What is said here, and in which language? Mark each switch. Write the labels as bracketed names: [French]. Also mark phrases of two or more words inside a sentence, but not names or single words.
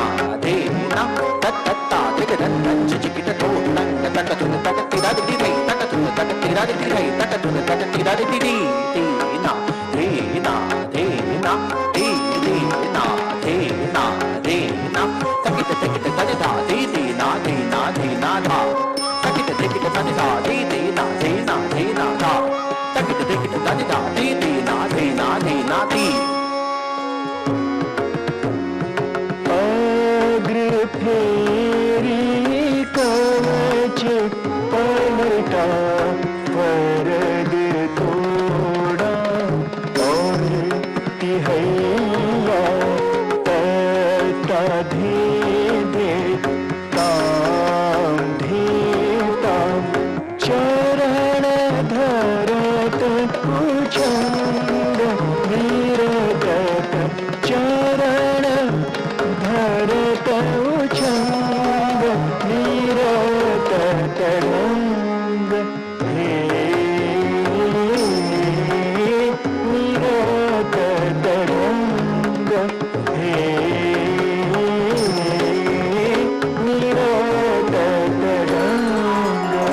[Hindi] धी ना तत्ता दिग दत्त चिकित तो नंद तक तुन तक तिरा दी दी तक तुन तक तिरा दी दी तक तुन तक तिरा दी दी ना धी ना धी ना धी ना धी ना धी ना तकित तकित तज धा धी ना धी ना धी ना धा तकित तकित तज धा धी ना धी ना धी ना धा तकित तकित तज धा धी ना धी ना धी ना धी अग्र फेरी कवच पलटा वरद तोड़ा और तिहैया तता धे दे ताम धे ताम चरण धरत उछंद वीरतत चरण धरत उछंद वीरतत रंग हे वीरतत रंग हे वीरतत रंग